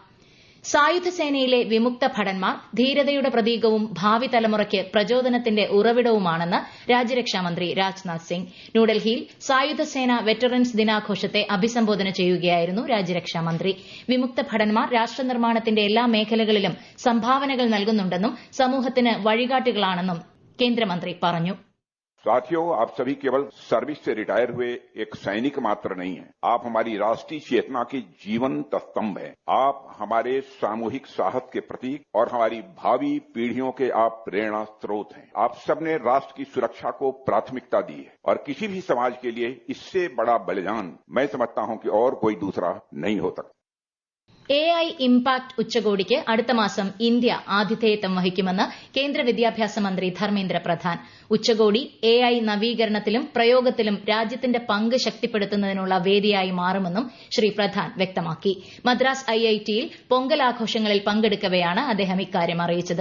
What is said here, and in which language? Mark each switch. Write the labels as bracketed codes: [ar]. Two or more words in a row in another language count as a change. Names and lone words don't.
[ml] സായുധ സേനയിലെ വിമുക്ത ഭടന്മാർ ധീരതയുടെ പ്രതീകവും ഭാവി തലമുറയ്ക്ക് പ്രചോദനത്തിന്റെ ഉറവിടവുമാണെന്ന് രാജ്യരക്ഷാമന്ത്രി രാജ്നാഥ് സിംഗ്. ന്യൂഡൽഹിയിൽ സായുധ സേന വെറ്ററൻസ് ദിനാഘോഷത്തെ അഭിസംബോധന ചെയ്യുകയായിരുന്നു രാജ്യരക്ഷാമന്ത്രി. വിമുക്ത ഭടന്മാർ രാഷ്ട്രനിർമ്മാണത്തിന്റെ എല്ലാ മേഖലകളിലും സംഭാവനകൾ നൽകുന്നുണ്ടെന്നും സമൂഹത്തിന് വഴികാട്ടികളാണെന്നും കേന്ദ്രമന്ത്രി പറഞ്ഞു. [hi] साथियों, आप सभी केवल सर्विस से रिटायर हुए एक सैनिक मात्र नहीं हैं. आप हमारी राष्ट्रीय चेतना के जीवंत स्तंभ हैं. आप हमारे सामूहिक साहस के प्रतीक और हमारी भावी पीढ़ियों के आप प्रेरणा स्रोत हैं. आप सबने राष्ट्र की सुरक्षा को प्राथमिकता दी है और किसी भी समाज के लिए इससे बड़ा बलिदान मैं समझता हूं कि और कोई दूसरा नहीं हो सकता. [ml] AI ഇംപാക്ട് ഉച്ചകോടിക്ക് അടുത്ത മാസം ഇന്ത്യ ആതിഥേയത്വം വഹിക്കുമെന്ന് കേന്ദ്ര വിദ്യാഭ്യാസ മന്ത്രി ധർമ്മേന്ദ്ര പ്രധാൻ. ഉച്ചകോടി AI നവീകരണത്തിലും പ്രയോഗത്തിലും രാജ്യത്തിന്റെ പങ്ക് ശക്തിപ്പെടുത്തുന്നതിനുള്ള വേദിയായി മാറുമെന്നും ശ്രീ പ്രധാൻ വ്യക്തമാക്കി. മദ്രാസ് IITയിൽ പൊങ്കൽ ആഘോഷങ്ങളിൽ പങ്കെടുക്കവെയാണ് അദ്ദേഹം ഇക്കാര്യം അറിയിച്ചത്.